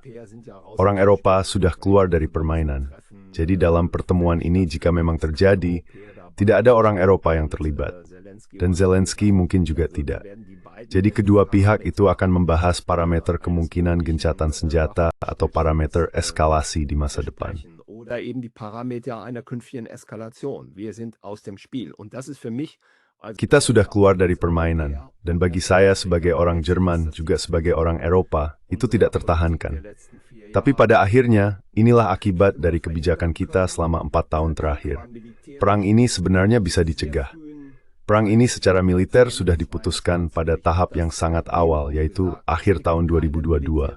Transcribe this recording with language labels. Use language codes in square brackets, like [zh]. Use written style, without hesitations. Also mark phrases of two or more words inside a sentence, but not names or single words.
[id] Orang Eropa sudah keluar dari permainan. Jadi dalam pertemuan ini jika memang terjadi, tidak ada orang Eropa yang terlibat. Dan Zelensky mungkin juga tidak. Jadi kedua pihak itu akan membahas parameter kemungkinan gencatan senjata atau parameter eskalasi di masa depan. [de] Oder eben die Parameter einer künftigen Eskalation. Wir sind aus dem Spiel. Und das ist für mich [id] Kita sudah keluar dari permainan, dan bagi saya sebagai orang Jerman, juga sebagai orang Eropa, itu tidak tertahankan. Tapi pada akhirnya, inilah akibat dari kebijakan kita selama 4 tahun terakhir. Perang ini sebenarnya bisa dicegah. Perang ini secara militer sudah diputuskan pada tahap yang sangat awal, yaitu akhir tahun 2022.